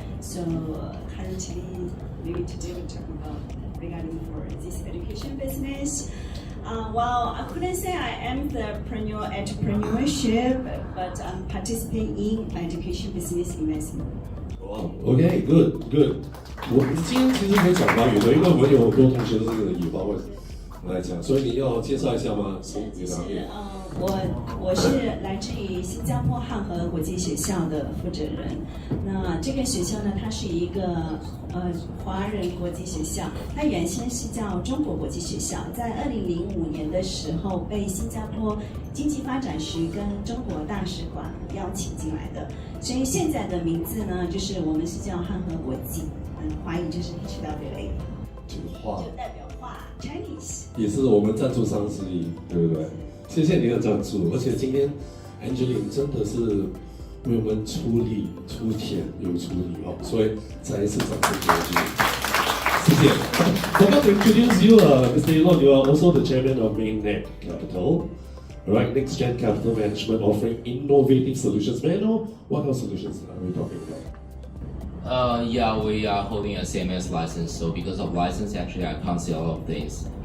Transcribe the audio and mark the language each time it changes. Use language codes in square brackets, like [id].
[en] So currently, maybe today we'll talk about regarding for this education business. Well, I couldn't say I am the entrepreneurship, but I'm participating in education business investment. Wow. Okay, good, good. [zh] 我们今天其实可以讲华语的，因为我有很多同学都是以华文来讲，所以你要介绍一下吗？从你的行业。我是来自于新加坡汉和国际学校的负责人。那这个学校呢，它是一个华人国际学校，它原先是叫中国国际学校，在2005年的时候被新加坡经济发展局跟中国大使馆邀请进来的，所以现在的名字呢，就是我们是叫汉和国际，华语就是 HWA。 to 画就代表画 Chinese。也是我们赞助商之一，对不对？谢谢您的赞助，而且今天 Angelina 真的是为我们出力、出钱又出力哦，所以再一次掌声给你，谢谢。 [en] Forgot to introduce you, Mr. Elon. You are also the chairman of MainNet Capital. Alright, next gen capital management offering innovative solutions. May I know what kind of solutions are we talking about? Yeah, we are holding a CMS license. So because of license, actually, I can't say a lot of things.